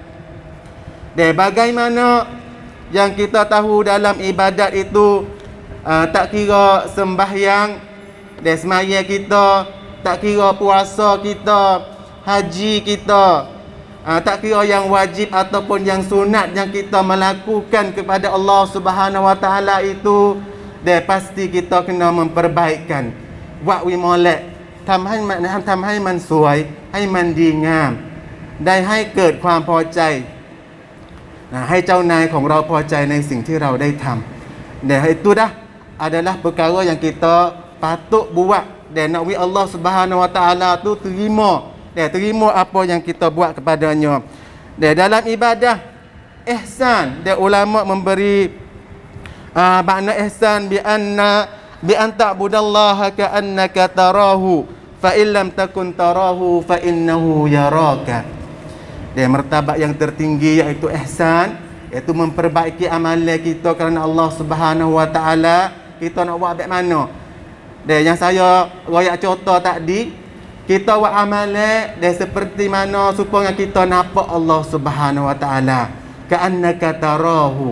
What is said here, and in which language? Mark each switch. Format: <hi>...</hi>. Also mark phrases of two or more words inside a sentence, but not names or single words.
<ms>Dan bagaimana yang kita tahu dalam ibadat itu, tak kira sembahyang dan semaya kita, tak kira puasa kita, haji kita, tak kira yang wajib ataupun yang sunat yang kita melakukan kepada</ms> <ar>الله سبحانه وتعالى</ar> <ms>itu, dan pasti kita kena memperbaikkan. Buat wi molek</ms> <th>ทำให้มันสวยให้มันดีงามได้ให้เกิดความพอใจให้เจ้านายของเราพอใจในสิ่งที่เราได้ทำ.</th> <ms>Dan itu dah adalah perkara yang kita patut buat, dan nak wi</ms> <ar>الله سبحانه وتعالى</ar> <ms>tu terima apa yang kita buat kepadanya. Dan dalam ibadah ihsan, dan ulama memberi makna ihsan</ms> <ar>بي أن تعبد الله كأنك تراه فإن لم تكن تراه فإنه يراك.</ar> <ms>Dan martabat yang tertinggi iaitu ihsan, iaitu memperbaiki amalan kita kerana</ms> <ar>الله سبحانه وتعالى.</ar> <ms>Kita nak buat bagaimana? Dan yang saya royak contoh tadi, kita buat amalan dan seperti mana supaya kita nampak</ms> <ar>الله سبحانه وتعالى, كأنك تراه.</ar>